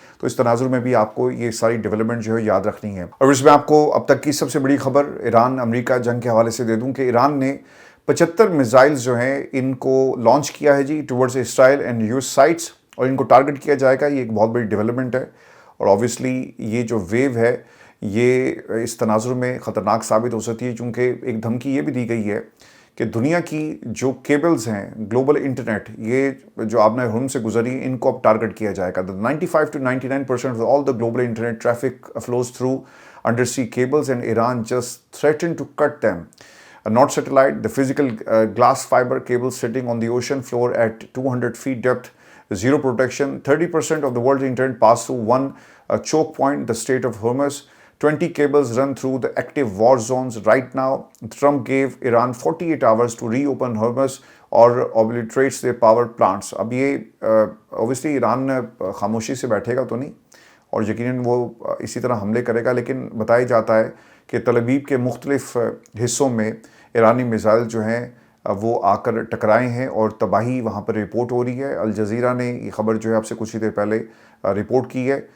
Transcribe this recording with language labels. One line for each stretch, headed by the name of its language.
Urdu: تو اس تناظر میں بھی آپ کو یہ ساری ڈیولپمنٹ جو ہے یاد رکھنی ہے. اور اس میں آپ کو اب تک کی سب سے بڑی خبر ایران امریکہ جنگ کے حوالے سے دے دوں کہ ایران نے 75 میزائلز جو ہیں ان کو لانچ کیا ہے جی
English: towards Israel and uses sites,
Urdu: اور ان کو ٹارگٹ کیا جائے گا. یہ ایک بہت بڑی ڈیولپمنٹ ہے، اور اوبویسلی یہ جو ویو ہے یہ اس تناظر میں خطرناک ثابت ہو سکتی ہے، چونکہ ایک دھمکی یہ بھی دی گئی ہے کہ دنیا کی جو کیبلز ہیں، گلوبل انٹرنیٹ، یہ جو آبنہ ہرمز سے گزری ان کو اب ٹارگٹ کیا جائے گا.
English: 95 to 99% of all the global internet traffic flows through undersea cables, and Iran just threatened to cut them. Not satellite, the physical glass fiber cables sitting on the ocean floor at 200 feet depth, zero protection. 30% of the world's internet pass through one choke point, the Strait of Hormuz. 20 cables run through the active war zones right now. Trump gave Iran 48 hours to reopen Hormuz or obliterates their power plants.
Urdu: اب یہ obviously Iran خاموشی سے بیٹھے گا تو نہیں، اور یقیناً وہ اسی طرح حملے کرے گا. لیکن بتایا جاتا ہے کہ تل ابیب کے مختلف حصوں میں ایرانی میزائل جو ہیں وہ آ کر ٹکرائے ہیں، اور تباہی وہاں پر رپورٹ ہو رہی ہے. الجزیرہ نے یہ خبر جو ہے آپ سے کچھ ہی دیر پہلے رپورٹ کی ہے،